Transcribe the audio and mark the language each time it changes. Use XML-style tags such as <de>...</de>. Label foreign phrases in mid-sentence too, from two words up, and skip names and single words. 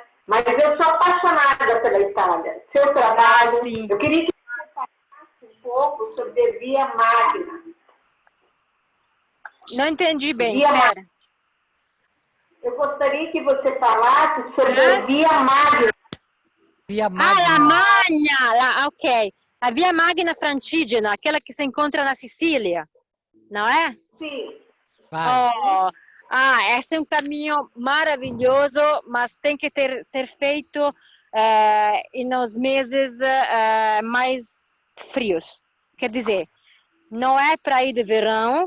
<pt>Mas eu sou apaixonada pela Itália. Seu Ah, trabalho. sim. Eu queria que você falasse um pouco sobre a Via Magna. Não entendi bem. Via Espera. Eu gostaria que você falasse sobre Hã? a Via Magna. Via Ah, Magna. La Magna. Ok. A Via Magna Francigena, aquela que se encontra na Sicília, não é? Sim. Vai. Oh, esse é um caminho maravilhoso, mas tem que ser feito nos meses mais frios. Quer dizer, não é para ir de verão.</pt>